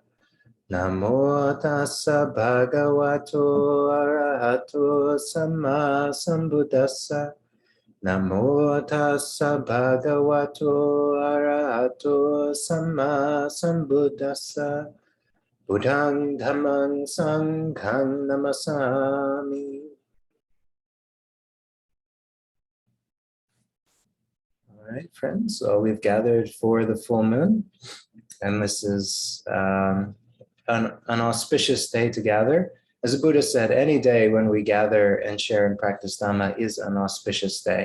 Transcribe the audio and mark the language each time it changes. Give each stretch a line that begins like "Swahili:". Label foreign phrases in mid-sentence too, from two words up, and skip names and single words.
Pali: Namo tassa bhagavato arahato samma sambuddhassa. Namo tassa bhagavato arahato samma sambuddhassa. Buddhang dhammang sanghang namasami.
English: All right, friends, so we've gathered for the full moon, and this is an auspicious day to gather. As the Buddha said, any day when we gather and share and practice Dhamma is an auspicious day.